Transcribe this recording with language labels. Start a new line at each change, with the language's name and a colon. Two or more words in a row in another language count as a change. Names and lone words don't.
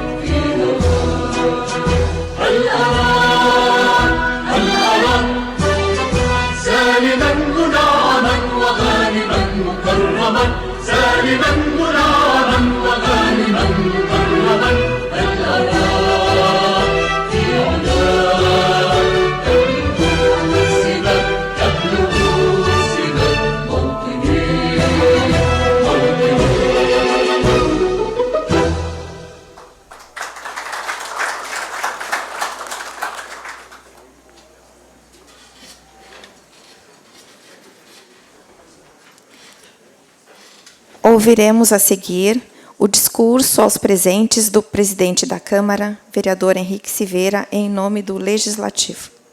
Arabic: هل أراك سالما منعما وغانما مكرما سالما منعما وغانما مكرما هل أراك في علاك تبلغ السباق موطني
Portuguese: Ouviremos a seguir o discurso aos presentes do presidente da Câmara, vereador Henrique Silveira, em nome do Legislativo.